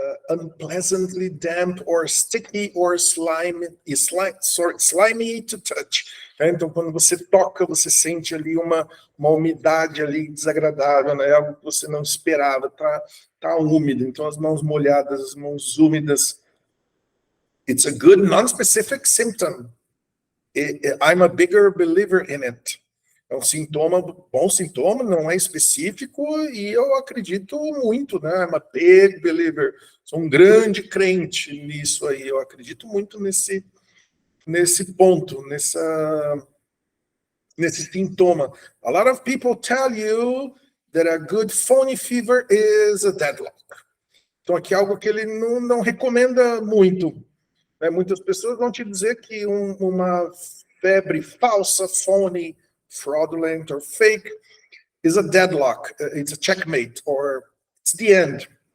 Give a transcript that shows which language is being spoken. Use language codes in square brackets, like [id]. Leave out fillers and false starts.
[en] Unpleasantly damp or sticky or slimy to touch. [pt] Então, quando você toca, você sente ali uma umidade ali desagradável, né? Algo que você não esperava, tá úmido. Então, as mãos molhadas, as mãos úmidas. [en] It's a good non-specific symptom. I'm a bigger believer in it. [pt] É um sintoma, bom sintoma, não é específico, e eu acredito muito, né? [en] I'm a big believer. [pt] Sou um grande crente nisso aí. Eu acredito muito nesse ponto, nesse sintoma. [en] A lot of people tell you that a good phony fever is a deadlock. [pt] Então, aqui é algo que ele não recomenda muito. Né? Muitas pessoas vão te dizer que uma febre falsa, [en] phony, fraudulent or fake is a deadlock. It's a checkmate, or it's the end.